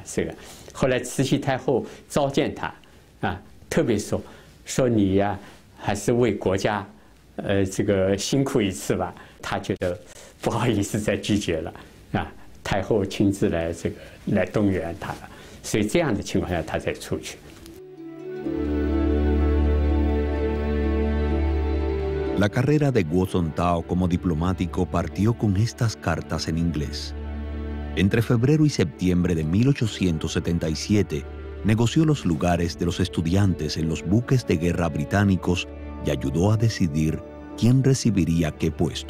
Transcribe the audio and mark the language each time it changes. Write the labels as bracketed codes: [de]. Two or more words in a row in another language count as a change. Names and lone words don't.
[zh] 这个后来慈禧太后召见他啊，特别说你呀，还是为国家。这个辛苦一次吧，他觉得不好意思再拒绝了啊。太后亲自来动员他了， 所以这样的情况下他才出去。 [es] La carrera de Guo Zuntao como diplomático partió con estas cartas en inglés. Entre febrero y septiembre de 1877, negoció los lugares de los estudiantes en los buques de guerra británicos y ayudó a decidir quién recibiría qué puesto.